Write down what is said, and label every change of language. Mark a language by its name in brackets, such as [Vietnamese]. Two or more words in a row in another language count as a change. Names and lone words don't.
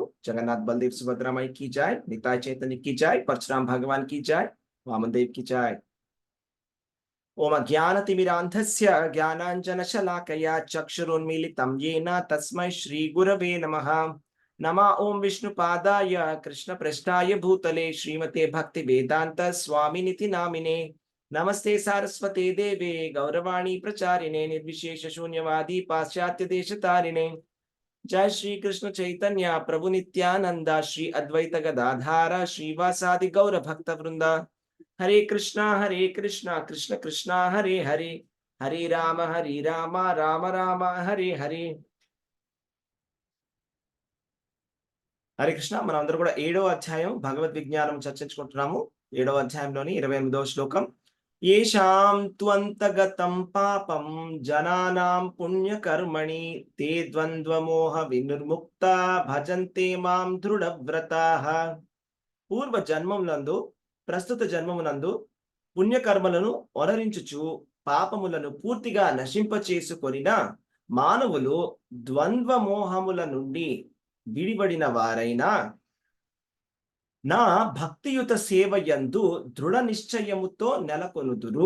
[Hindi] జగన్నాథ్ బలదేవ్ సుభద్రామాయి की जय, निताय चैतन्य की जय, परशुराम भगवान की जय, वामन देव की जय। [Sanskrit] ओम ज्ञानतिमिरान्धस्य ज्ञानाञ्जनशलाकया चक्षुरुन्मीलितं येन तस्मै श्रीगुरवे नमः। नमः ओम विष्णुपादाय कृष्णप्रेष्ठाय भूतले श्रीमते भक्तिवेदान्त स्वामिनिति नामिने। नमस्ते सारस्वते देवे गौरवाणी प्रचारिणे निर्विशेष शून्यवादी पाश्चात्य देशतारिणे। जय श्री कृष्ण चैतन्य प्रभु नित्यानंद श्री अद्वैत गदाधार श्रीवासादि गौर भक्त वृंद। हरे कृष्णा कृष्ण कृष्ण हरे हरे, हरे राम राम राम हरे हरे। [Telugu] హరే కృష్ణ మనం కూడా 7వ అధ్యాయం భగవద్ విజ్ఞానం చర్చించుకుంటున్నాము। 7వ అధ్యాయంలోని 28వ శ్లోకం। [Sanskrit] येषां त्वन्तगतं पापं जनानां पुण्यकर्मणि ते द्वन्द्वमोह विनिर्मुक्ता भजन्ते मां दृढव्रताः। [Telugu] పూర్వ జన్మమునందు ప్రస్తుత జన్మమునందు పుణ్యకర్మలను ఒనరించుచు పాపములను పూర్తిగా నశింపచేసుకొనిన మానవులు ద్వంద్వమోహముల నుండి విడిబడిన వారైనా నా భక్తియుత సేవయందు దృఢ నిశ్చయముతో నెలకొనుదురు।